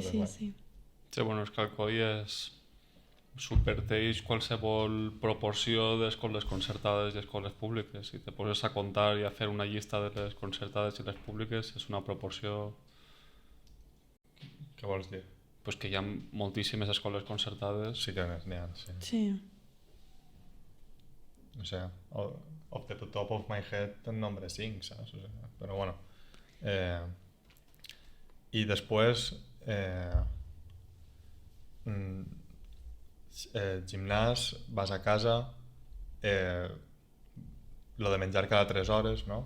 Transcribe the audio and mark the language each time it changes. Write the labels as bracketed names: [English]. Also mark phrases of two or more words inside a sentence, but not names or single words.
[Catalan] Sí, bueno, és que el COI subverteix qualsevol proporció d'escoles concertades i escoles públiques. Si te poses a comptar i a fer una llista de les concertades i les públiques, és una proporció... Què vols dir? Pues que hi ha moltíssimes escoles concertades. Sí que n'hi ha, sí. No sé, [English] off the top of my head [Catalan] en nombre 5, saps? [Spanish] O sea, [Catalan] però bueno. I després... gimnàs, vas a casa, lo de menjar cada 3 hores, no?